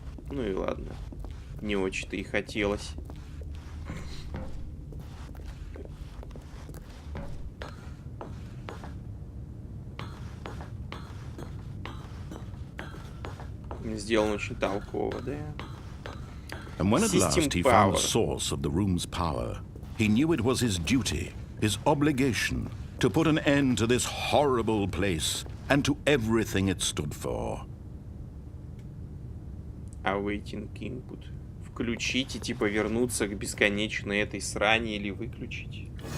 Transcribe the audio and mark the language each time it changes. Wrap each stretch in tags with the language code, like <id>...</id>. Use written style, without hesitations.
<ru>Ну и ладно. Не очень-то и хотелось. Сделан очень толково, да?</ru> <en>And when at last he found the source of the room's power, he knew it was his duty, his obligation, to put an end to this horrible place and to everything it stood for. Awaiting input.</en> <ru>Включить и типа вернуться к бесконечной этой срани или выключить.</ru>